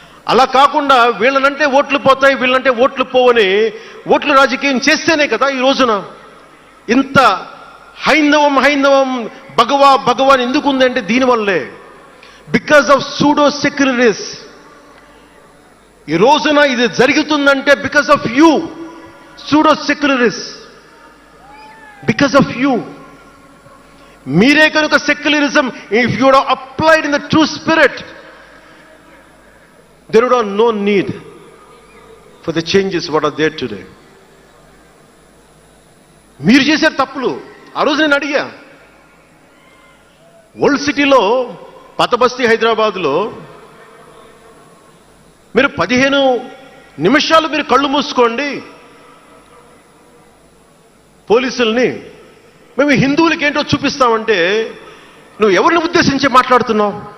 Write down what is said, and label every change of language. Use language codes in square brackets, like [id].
[te] అలా కాకుండా వీళ్ళనంటే ఓట్లు పోతాయి, వీళ్ళంటే ఓట్లు పోవని ఓట్లు రాజకీయం చేస్తేనే కదా ఈ రోజున ఇంత హైందవం భగవాన్ ఎందుకు ఉందంటే దీనివల్లే. [en] Because of pseudo secularists. [te] ఈ రోజున ఇది జరుగుతుందంటే [en] Because of you pseudo secularists, because of you. [te] మీరే కనుక [en] Secularism, if you would applied in the true spirit, there would have no need for the changes what are there today. [te] మీరు చేశారు తప్పులు. ఆ రోజు నేను అడిగా, ఓల్డ్ సిటీలో పాత బస్తీ హైదరాబాద్లో మీరు 15 నిమిషాలు మీరు కళ్ళు మూసుకోండి పోలీసుల్ని, మేము హిందువులకి ఏంటో చూపిస్తామంటే నువ్వు ఎవరిని ఉద్దేశించి మాట్లాడుతున్నావు?